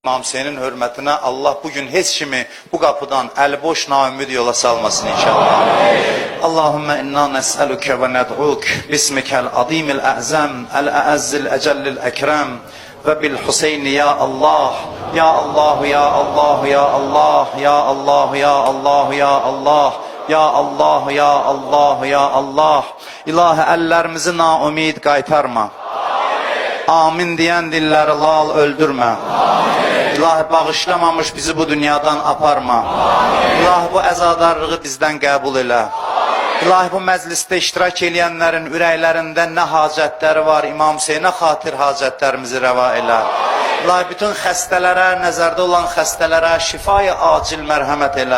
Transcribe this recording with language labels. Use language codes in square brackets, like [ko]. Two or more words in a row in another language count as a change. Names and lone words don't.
[az] İmam Hüseynin hürmetine Allah bugün heç kimi bu kapıdan el boş naümid yola salmasın inşallah. [ar] اللهم إنا نسألك وندعوك باسمك العظيم الأعظم الأعز الأجل الأكرم وبالحسين يا الله يا الله يا الله يا الله يا الله يا الله يا الله يا الله يا الله يا الله. [az] İlahi ellerimizi naümid qaytarma. Amin diyen dilleri lal öldürme. İlahi bağışlamamış bizi bu dünyadan aparma. İlahi bu əzadarlığı bizden qəbul elə. İlahi bu məclisdə iştirak edenlerin ürəklərində nə hacətləri var, İmam Hüseynə xatir hacətlərimizi rəva elə. İlahi bütün xəstələrə, nəzərdə olan xəstələrə şifayı acil mərhəmət elə.